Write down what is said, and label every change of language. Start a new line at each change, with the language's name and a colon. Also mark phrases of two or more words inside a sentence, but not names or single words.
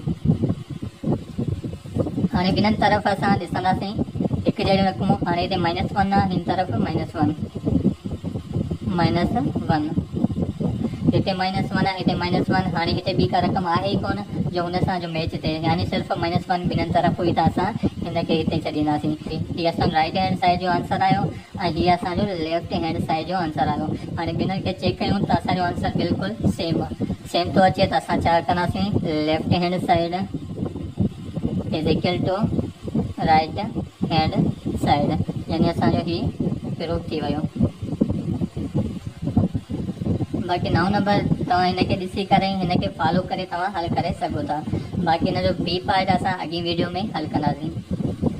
Sindhi: हाणे ॿिन्हिनि तरफ़ असां ॾिसंदासीं हिकु जहिड़ियूं रक़मूं। हाणे हिते -1 आहे, हिन तरफ़ -1 -1 हिते -1 आहे, हिते -1। हाणे हिते ॿी का रक़म आहे ई कोन जो हुन सां जो मैच थिए, यानी सिर्फ़ु -1 ॿिन्हिनि तरफ़ हुई त असां हिनखे हिते छॾींदासीं। हीअ असां
English: right hand side
Sindhi: जो आंसर आयो ऐं हीअ असांजो
English: left hand side
Sindhi: जो आंसर आयो। हाणे ॿिन्हिनि खे चेक कयूं त असांजो आंसर बिल्कुलु सेम थो अचे, त असां छा कंदासीं,
English: left hand side is equal to right hand side,
Sindhi: यानी असांजो ही प्रूफ थी वियो। बाक़ी 9 नंबर तव्हां हिनखे ॾिसी करे हिनखे फॉलो करे तव्हां हल करे सघो था। बाक़ी हिन जो बी पार्ट असां अॻी वीडियो में हल कंदासीं।